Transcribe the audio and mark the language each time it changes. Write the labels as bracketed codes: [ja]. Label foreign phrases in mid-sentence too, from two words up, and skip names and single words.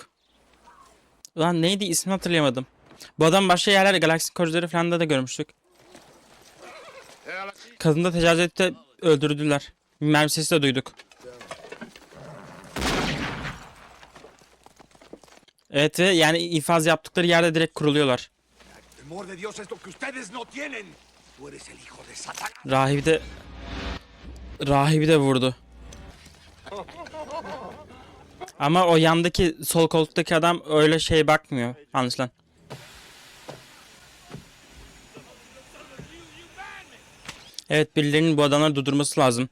[tr] Ulan neydi, ismini hatırlayamadım. Bu adam başka yerlerde Galaxy Koridor'u falan da görmüştük. Kadını da tecavüz edip de öldürdüler. Mermi sesi de duyduk. Evet ve yani infaz yaptıkları yerde direkt kuruluyorlar. [es] Temor de Dios es lo que ustedes no tienen. Tú eres el hijo de Satanás. [tr] Rahibi de vurdu. Ama o yandaki sol koltuktaki adam öyle şey bakmıyor anlaşılan. Evet, birilerinin bu adamları durdurması lazım.